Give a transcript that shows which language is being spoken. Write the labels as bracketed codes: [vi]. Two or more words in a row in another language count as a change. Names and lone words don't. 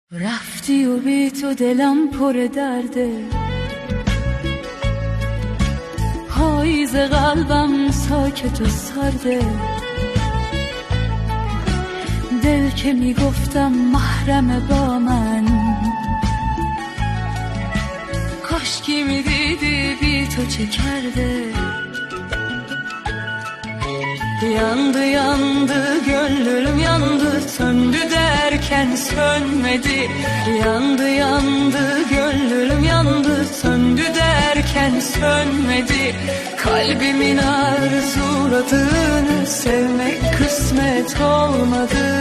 [fa] رفتی و بی تو دلم پر درده، پاییز قلبم ساکت و سرده. دل که میگفتم محرم با من، کاشکی میدیدی بی تو چه کرده. [tr] Yandı yandı gönlüm yandı, söndü derken sönmedi. Yandı yandı gönlüm yandı, söndü derken sönmedi. Kalbimin arzuladığını sevmek kısmet olmadı.